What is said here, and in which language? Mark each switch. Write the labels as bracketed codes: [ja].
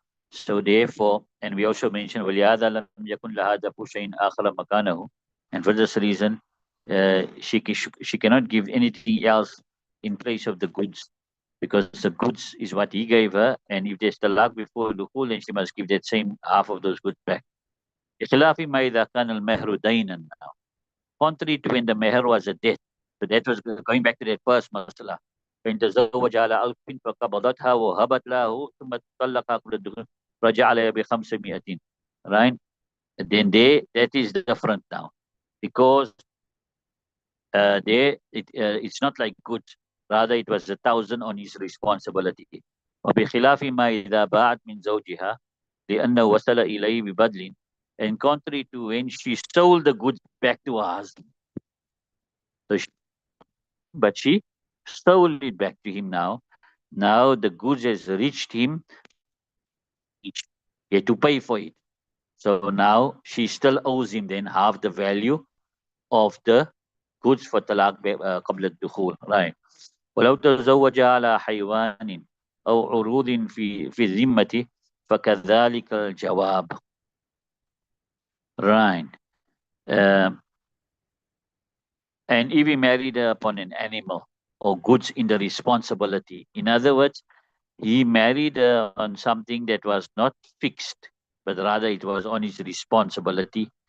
[en] So therefore, and we also mentioned [ar] وَلِهَذَا لَمْ يَكُنْ لَهَا دَفُ شَيْءٍ آخَرَ مَكَانَهُ, [en] and for this reason, she cannot give anything else in place of the goods, because the goods is what he gave her, and if there's talaq before dukhul, then she must give that same half of those goods back. [ar] بخلاف ما إذا كان المهر دينا now. [en] Contrary to when the meher was a debt. So that was going back to that first masala. [ar] فإن تزوج على ألف فقبضتها وهبت له ثم طلقها قبل الدخول رجع عليها ب500. [en] Right? Then that is different now. Because it's not like goods. Rather, it was 1,000 on his responsibility. [ar] وبخلاف ما إذا باعت من زوجها لأنه وصل إليه ببدل, [en] and contrary to when she sold the goods back to her husband. So but she sold it back to him now. Now the goods has reached him. He had to pay for it. So now she still owes him then half the value of the goods for talaq [ar] قبل الدخول. [en] Right. [ar] ولو تزوج على حيوان أو عروض في الذمة فكذلك الجواب. [en] Right. Um, and if he married upon an animal or goods in the responsibility, in other words, he married on something that was not fixed, but rather it was on his responsibility.